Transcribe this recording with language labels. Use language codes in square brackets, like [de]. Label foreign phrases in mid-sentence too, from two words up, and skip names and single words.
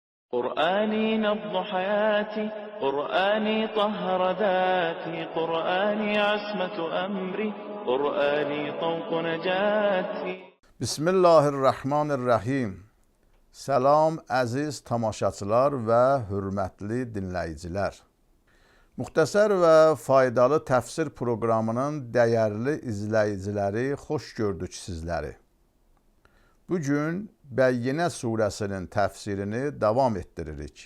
[ar] قرآني نبض حياتي، قرآني طهر ذاتي، قرآني عصمة أمري، قرآني طوق نجاتي. Bismillahirrahmanirrahim. [az] Salam əziz tamaşaçılar və hörmətli dinləyicilər. Müxtəsər və faydalı təfsir proqramının dəyərli izləyiciləri, xoş gördük sizləri. Bugün Bəyyinə surəsinin təfsirini davam etdiririk.